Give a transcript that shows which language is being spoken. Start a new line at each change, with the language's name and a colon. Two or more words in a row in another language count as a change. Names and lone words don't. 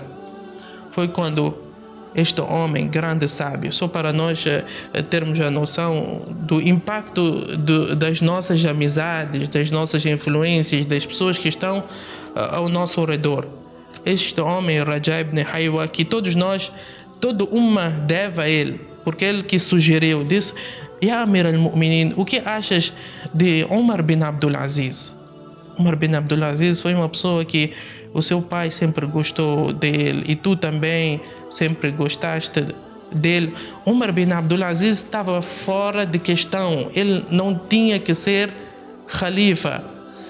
Portuguese: Foi quando este homem, grande sábio, só para nós termos a noção do impacto das nossas amizades, das nossas influências, das pessoas que estão ao nosso redor. Este homem, Raja ibn Haywa, que todos nós, todo uma deve a ele, porque ele que sugeriu, disse:
Arabic: يا أمير المؤمنين,
Portuguese: o que achas de Umar bin Abdul Aziz? Umar bin Abdul Aziz foi uma pessoa que o seu pai sempre gostou dele e tu também sempre gostaste dele. Umar bin Abdul Aziz estava fora de questão. Ele não tinha que ser Khalifa.